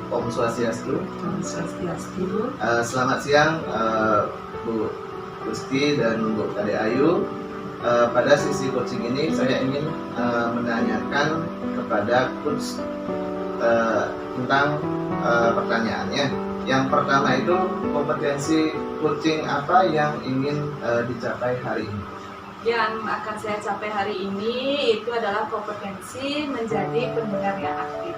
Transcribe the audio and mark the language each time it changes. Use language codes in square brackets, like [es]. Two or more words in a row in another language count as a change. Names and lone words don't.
[id] Swastiastu. Om Swastiastu. Selamat siang Bu Gusti dan Bu Kade Ayu. Pada sesi coaching ini saya ingin menanyakan kepada coach tentang pertanyaannya. Yang pertama itu, kompetensi coaching apa yang ingin dicapai hari ini? Yang akan saya capai hari ini itu adalah kompetensi menjadi pendengar yang aktif.